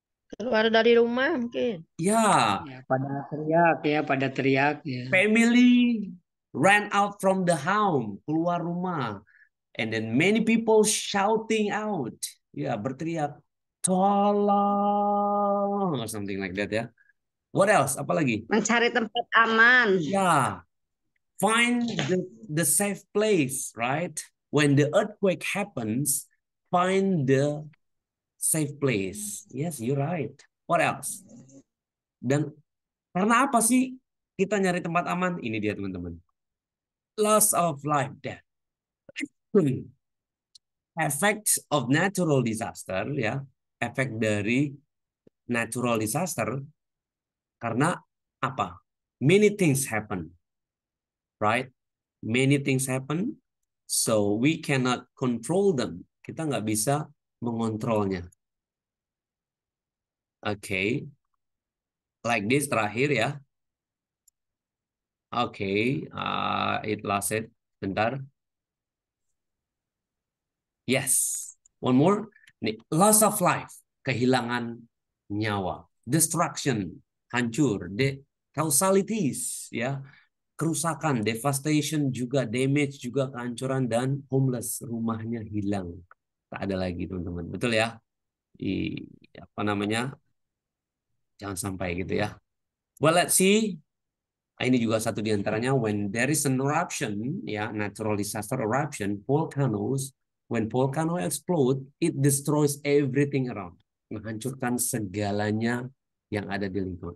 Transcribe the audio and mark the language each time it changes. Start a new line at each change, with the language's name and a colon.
Indonesian: Keluar dari rumah mungkin. Ya, Ya, pada teriak ya, pada teriak ya.
English: family ran out from the home,
Indonesian: keluar rumah.
English: And then many people shouting out.
Indonesian: Ya, berteriak, tolong,
English: or something like that ya. What else? Apalagi?
Indonesian: Mencari tempat aman.
English: Ya, find the safe place, right? When the earthquake happens, find the safe place. Yes, you're right. What else?
Indonesian: Dan karena apa sih kita nyari tempat aman? Ini dia teman-teman.
English: Loss of life, death. Effects of natural disaster, ya.
Indonesian: Efek dari natural disaster karena apa?
English: Many things happen, right? Many things happen, so we cannot control them.
Indonesian: Kita nggak bisa mengontrolnya.
English: Oke, like this
Indonesian: terakhir ya.
English: Oke, it lasted. Bentar. Yes. One more. Nih, loss of life,
Indonesian: kehilangan nyawa. Destruction, hancur. Causalities, ya, kerusakan, devastation juga, damage juga, kehancuran, dan homeless, rumahnya hilang. Tak ada lagi, teman-teman. Betul ya? Apa namanya? Jangan sampai gitu ya.
English: Well, let's see.
Indonesian: Ini juga satu di antaranya.
English: When there is an eruption, ya, natural disaster eruption, volcanoes, when volcano explode, it destroys everything around.
Indonesian: Menghancurkan segalanya yang ada di lingkungan.